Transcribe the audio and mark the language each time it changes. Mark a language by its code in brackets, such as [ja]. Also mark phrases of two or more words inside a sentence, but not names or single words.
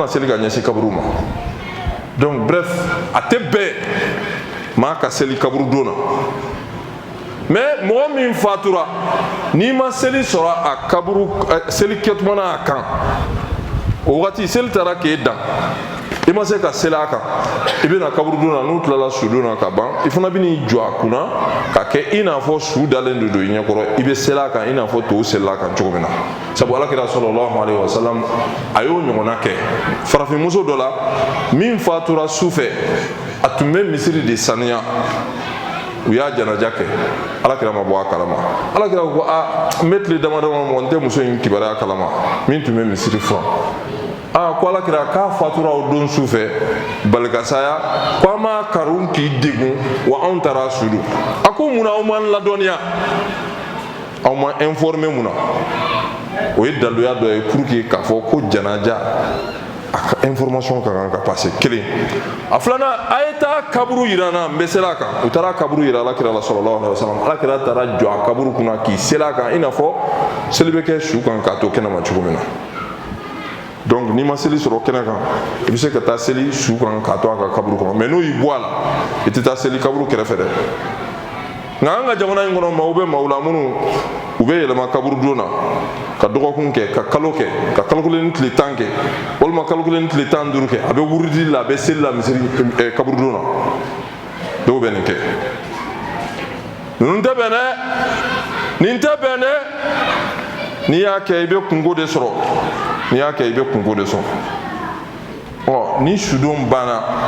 [bm] seli ka ɲɛsin kaburu ma [fr] donc bref [bm] a tɛ bɛn maa ka seli kaburu don na mais mɔgɔ min fatura n'i ma seli sɔrɔ a kaburu seli kɛtuma n'a kan o wagati seli taara k'e dan i ma se ka seli a kan i bɛna kaburu don na n'u tilala su don na ka ban i fana bɛ n'i jɔ a kunna ka kɛ i n'a fɔ su dalen de don i ɲɛkɔrɔ i bɛ seli a kan i n'a fɔ tɔw selila a kan cogo min na sabu alakira [ar] صلى الله عليه وسلم [bm] a y'o ɲɔgɔnna kɛ farafinmuso dɔ la min fatura su fɛ a tun bɛ misiri de sanuya u y'a janaja kɛ alakira ma bɔ a kalama alakira ko n bɛ tile dama dama mɔ n tɛ muso in kibaruya kalama min tun bɛ misiri furan ko alakira k'a fatura o don su fɛ balikasaya ko an m'a karu k'i degun wa anw taara su don a ko munna aw m'an ladɔnniya aw ma informer mun na o ye daluya dɔ ye [fr] pour que [bm] k'a fɔ ko janaja a ka information ka kan ka passer kelen a filanan a ye taa kaburu yira n na n bɛ seli a kan u taara kaburu yira alakira la [ar] صلى الله عليه وسلم [bm] alakira taara jɔ a kaburu kunna k'i seli a kan i n'a fɔ seli bɛ kɛ su kan k'a to kɛnɛma cogo min na donc ni ma seli sɔrɔ kɛnɛ kan i bɛ se ka taa seli su kan k'a to a ka kaburu kɔnɔ mais n'o y'i bɔ a la i tɛ taa seli kaburu kɛrɛfɛ dɛ nka an ka jamana in kɔnɔ maaw bɛ maaw la minnu u bɛ yɛlɛma kaburu don na ka dɔgɔkun kɛ ka kalo kɛ ka kalo kelen ni tile 10 kɛ walima kalo kelen ni tile 15 kɛ a bɛ wurudi la a bɛ seli la misiri kaburu don na dɔw bɛ nin kɛ ninnu tɛ bɛn dɛ nin tɛ bɛn dɛ n'i y'a kɛ i bɛ kungo de sɔrɔ n'i y'a kɛ i bɛ kungo de sɔrɔ ɔ ni sudon banna